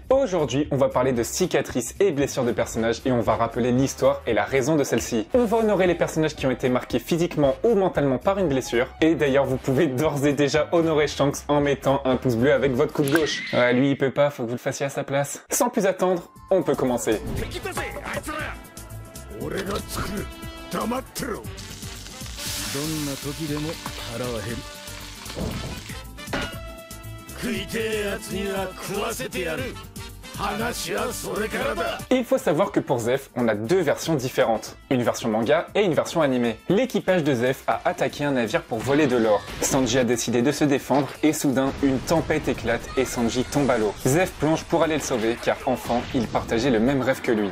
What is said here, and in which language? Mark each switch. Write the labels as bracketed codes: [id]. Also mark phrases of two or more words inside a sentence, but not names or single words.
[fr] Aujourd'hui, on va parler de cicatrices et blessures de personnages et on va rappeler l'histoire et la raison de celle-ci. On va honorer les personnages qui ont été marqués physiquement ou mentalement par une blessure. Et d'ailleurs, vous pouvez d'ores et déjà honorer Shanks en mettant un pouce bleu avec votre coude gauche. Ouais, lui il peut pas, faut que vous le fassiez à sa place. Sans plus attendre, on peut commencer. [ja] 黙ってろ。どんな時でも腹は減る。食いてえやつには食わせてやる。話はそれからだ。 [fr] Il faut savoir que pour Zef, on a deux versions différentes. Une version manga et une version animée. L'équipage de Zef a attaqué un navire pour voler de l'or. Sanji a décidé de se défendre et soudain, une tempête éclate et Sanji tombe à l'eau. Zef plonge pour aller le sauver car enfant, il partageait le même rêve que lui.